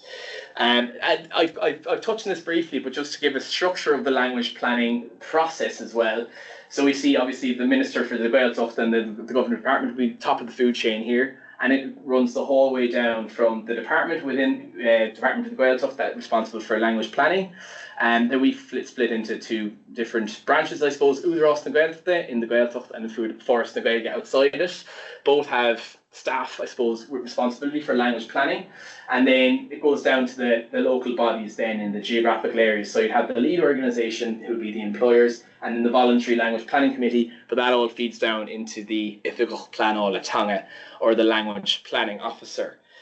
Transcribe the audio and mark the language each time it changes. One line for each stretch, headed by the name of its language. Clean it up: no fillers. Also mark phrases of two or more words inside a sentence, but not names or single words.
English: And I've touched on this briefly, but just to give a structure of the language planning process as well. So we see obviously the Minister for the Gaeltacht and the Government Department will be top of the food chain here, and it runs the whole way down from the department within Department of the Gaeltacht that's responsible for language planning. And then we split into 2 different branches, I suppose. Údarás na Gaeltachta in the Gaeltacht, and Feras na Gaeilge outside it. Both have staff, I suppose, with responsibility for language planning. And then it goes down to the local bodies then in the geographical areas. So you'd have the lead organisation, who would be the employers, and then the voluntary language planning committee, but that all feeds down into the
Irish: ieithyddol Pleanála Teanga,
English: or the language planning officer.